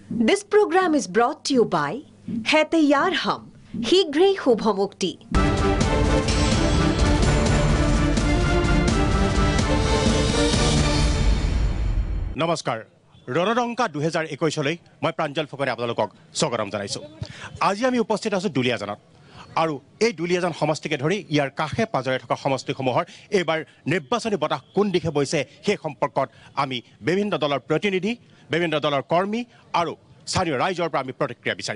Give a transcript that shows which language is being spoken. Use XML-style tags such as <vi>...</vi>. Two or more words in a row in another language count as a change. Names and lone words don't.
<en>This program is brought to you by</en> <hi>है तैयार हम शीघ्र</hi> <en>শুভমুক্তি।</en> <as>নমস্কাৰ ৰণৰংকা 2021 লৈ মই প্ৰাঞ্জল ফুকনে আপোনালোকক স্বাগতম জনাইছো। আজি আমি উপস্থিত আছো দুলিয়াজানত আৰু এই দুলিয়াজান সমষ্টিকে ধৰি ইয়াৰ কাষে পাজৰে থকা সমষ্টিসমূহৰ এইবাৰ নিৰ্বাচনী বতাহ কোন দিশে বৈছে সেই সম্পৰ্কত আমি বিভিন্ন দলৰ প্ৰতিনিধি বিভিন্ন দলৰ কৰ্মী আৰু স্থানীয় ৰাইজৰ পৰা আমি প্ৰতিক্ৰিয়া বিচাৰিম।</as>